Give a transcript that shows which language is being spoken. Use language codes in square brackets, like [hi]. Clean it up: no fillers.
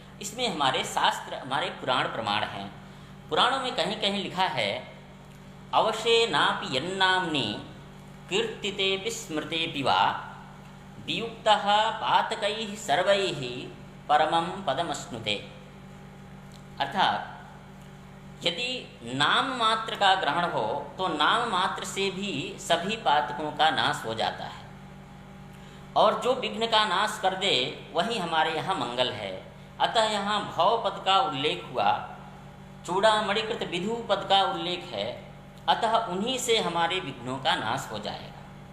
[hi] इसमें हमारे शास्त्र, हमारे पुराण प्रमाण हैं। पुराणों में कहीं कहीं लिखा है, [sa] अवशेनापि यन्नाम्नि कीर्तितेऽपि स्मृतेऽपि वा वियुक्तः पातकैः सर्वैः परमं पदमश्नुते। [hi] अर्थात यदि नाम मात्र का ग्रहण हो तो नाम मात्र से भी सभी पातकों का नाश हो जाता है, और जो विघ्न का नाश कर दे वही हमारे यहाँ मंगल है। अतः यहाँ भव पद का उल्लेख हुआ, चूड़ामणिकृत विधु पद का उल्लेख है, अतः उन्हीं से हमारे विघ्नों का नाश हो जाएगा।